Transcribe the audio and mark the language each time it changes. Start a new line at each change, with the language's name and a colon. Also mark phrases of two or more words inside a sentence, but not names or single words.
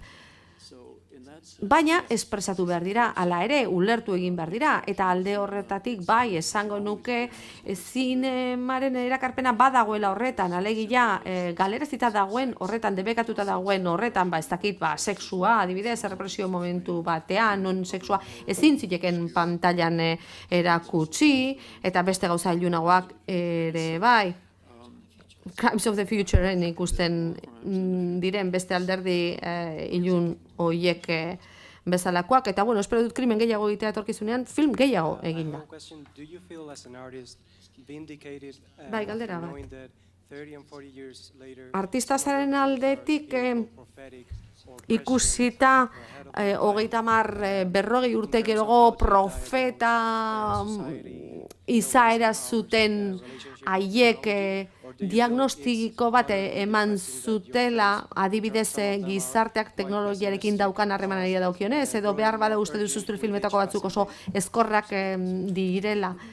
Basque: Baina espresatu behar dira, hala ere, ulertu egin behar dira, eta alde horretatik bai esango nuke zinemaren erakarpena badagoela horretan, alegia galerezita dagoen horretan, debekatuta dagoen horretan, ez dakit, sexua, adibidez, errepresio momentu batean, non sexua ezin zileken pantailan erakutsi, eta beste gauza ilunagoak ere bai. Crimes of the Futureen ikusten diren beste alderdi ilun hoiek bezalakoak, eta espero dut krimen gehiago egitea etorkizunean, film gehiago egin da. Bai, galdera bat. artista zaren aldetik ikusita 30-40 urte gerogo profeta izaera zuten haiek diagnostiko bat eman zutela, adibidez gizarteak teknologiarekin daukan harremanari daukionez, edo behar bada uste duzu zure filmetako batzuk oso ezkorrak direla.